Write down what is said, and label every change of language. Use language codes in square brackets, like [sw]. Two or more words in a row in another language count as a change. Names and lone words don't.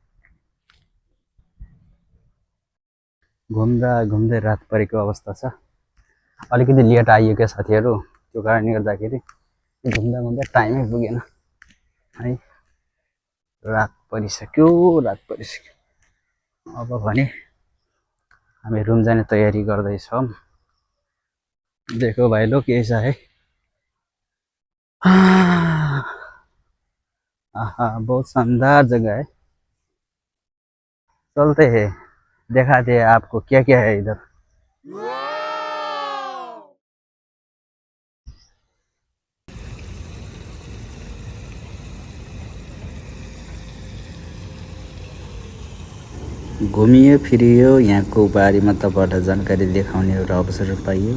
[ne] घुम्दै रात परेको अवस्था छ। अलिकति लेट आइयो क्या साथीहरू, त्यो कारणले गर्दाखेरि घुम्दा टाइमै पुगेन है। रात परिसक्यो। अब भने हामी रुम जाने तयारी गर्दैछौँ। [hi] देखो भाइ लोग कैसा है। बहुत शानदार जगह है। चलते हैं, दिखाते हैं आपको क्या क्या है इधर। [ne] घुमियो फिरियो, यहाँको बारेमा तपाईँहरूलाई जानकारी देखाउने एउटा अवसर पाइयो।